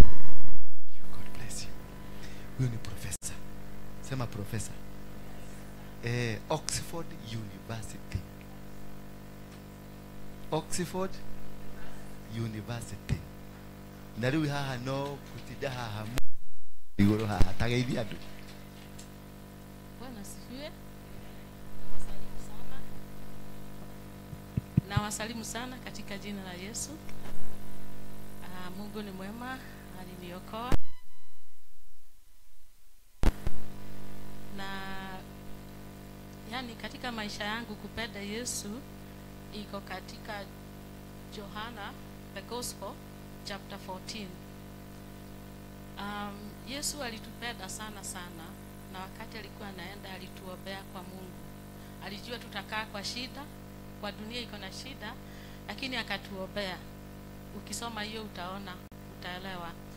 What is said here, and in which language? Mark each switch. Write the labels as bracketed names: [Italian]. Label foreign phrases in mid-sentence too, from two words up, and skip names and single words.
[Swahili] Huyu ni profesa. Sema profesa. Oxford University. Oxford University. [Kikuyu] Na riu haha no kutinda haha iguru haha tageithia andu. [Swahili] Bwana asifiwe. Nawasalimu sana. Nawasalimu sana katika jina la Yesu. Mungu ni mwema, aliniokoa. Na yani katika maisha yangu kupenda Yesu iko katika Johana [English] the Gospel chapter [Swahili] 14. Yesu alitupenda sana sana, na wakati alikuwa anaenda alituombea kwa Mungu. Alijua tutakaa kwa shida, kwa dunia iko na shida, lakini akatuombea. Ukisoma hiyo utaona, utaelewa.